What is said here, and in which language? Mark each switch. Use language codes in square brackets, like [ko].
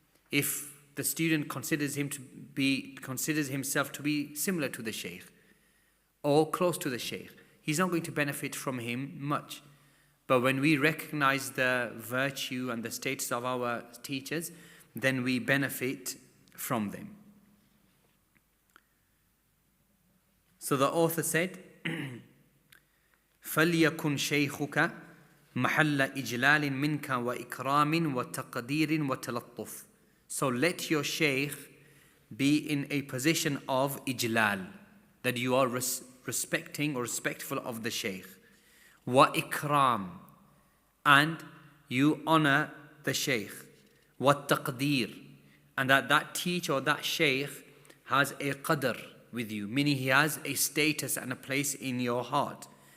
[en] If the student considers himself to be similar to the shaykh or close to the shaykh, he's not going to benefit from him much. But when we recognize the virtue and the status of our teachers, then we benefit from them. So the author said, [ar] فَلْيَكُنْ شَيْخُكَ مَحَلَّ إِجْلَالٍ مِنْكَ وَإِكْرَامٍ وَتَقْدِيرٍ وَتَلَطُّفٍ. [en] So let your shaykh be in a position of ijlal, that you are respecting or respectful of the shaykh. وَإِكْرَامٍ, and you honor the shaykh. وَالتَّقْدِيرٍ, and that teacher or that shaykh has a qadr with you, meaning he has a status and a place in your heart.